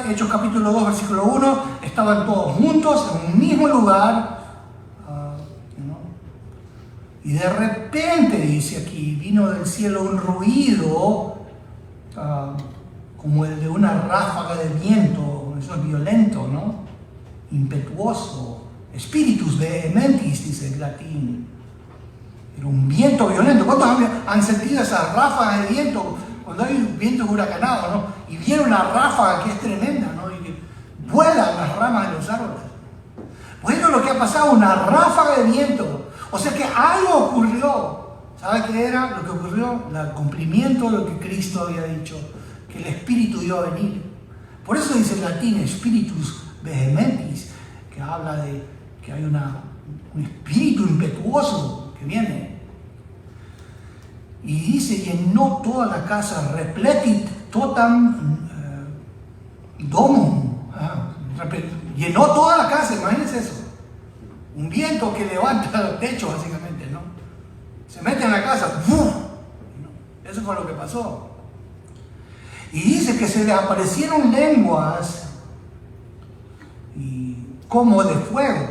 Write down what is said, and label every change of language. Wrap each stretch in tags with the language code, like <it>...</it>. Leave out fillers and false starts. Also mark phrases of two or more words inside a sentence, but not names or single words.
<es>Hechos capítulo 2, versículo 1, estaban todos juntos en un mismo lugar. Y de repente, dice aquí, vino del cielo un ruido como el de una ráfaga de viento. Eso es violento, ¿no? Impetuoso.</es> <la>Spiritus vehementis,</la> <es>dice el latín. Era un viento violento. ¿Cuántos han sentido esas ráfagas de viento? Cuando hay vientos huracanados, ¿no? Y viene una ráfaga que es tremenda, ¿no? Y que vuelan las ramas de los árboles. Bueno, lo que ha pasado, una ráfaga de viento. O sea que algo ocurrió. ¿Sabe qué era lo que ocurrió? El cumplimiento de lo que Cristo había dicho, que el Espíritu iba a venir. Por eso dice en latín</es> <la>Spiritus vehementis,</la> <es>que habla de que hay un espíritu impetuoso que viene. Y dice, llenó toda la casa,</es> <la>repletit totam domum.</la> <es>Llenó toda la casa, imagínense eso. Un viento que levanta el techo, básicamente, ¿no? Se mete en la casa, ¡buf! Eso fue lo que pasó. Y dice que se le aparecieron lenguas y como de fuego.</es>